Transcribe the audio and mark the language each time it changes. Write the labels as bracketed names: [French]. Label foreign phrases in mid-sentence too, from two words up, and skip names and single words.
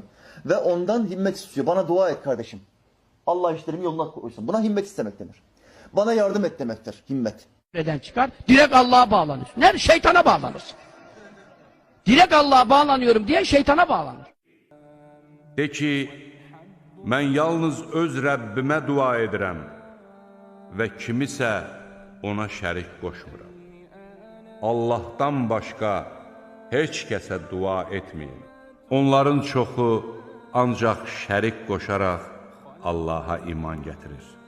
[Turkish] Ve ondan himmet istiyor. Bana dua et kardeşim. Allah işlerimi yoluna koysun. Buna himmet istemek denir. Bana yardım et demektir himmet. Neden çıkar? Direkt Allah'a bağlanır. Nerede? Şeytana bağlanır. Direkt Allah'a bağlanıyorum diye şeytana bağlanır. [Azerbaijani] De ki, mən yalnız öz Rəbbimə dua edirəm və kimisə ona şərik qoşmuram. Allah'tan başqa heç kəsə dua etməyin. Onların çoxu ancaq şərik qoşaraq Allah'a iman gətirir.